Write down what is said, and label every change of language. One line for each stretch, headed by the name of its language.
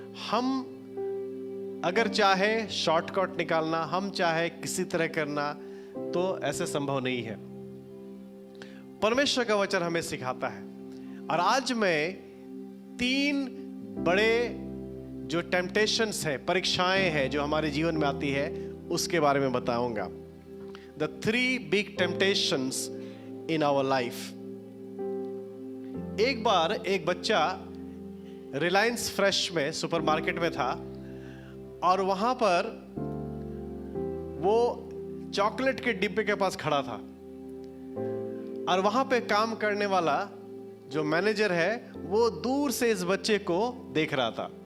Hindi: हम अगर चाहे शॉर्टकट निकालना, हम चाहे किसी तरह करना, तो ऐसे संभव नहीं है। परमेश्वर का वचन हमें सिखाता है। और आज मैं 3 बड़े जो टेम्पटेशंस है, परीक्षाएं हैं जो हमारे जीवन में आती है, उसके बारे में बताऊंगा।
English: The 3 big temptations in our life.
Hindi: एक बार एक बच्चा रिलायंस फ्रेश में, सुपरमार्केट में था, और वहां पर वो चॉकलेट के डिब्बे के पास खड़ा था, और वहां पे काम करने वाला जो मैनेजर है वो दूर से इस बच्चे को देख रहा था।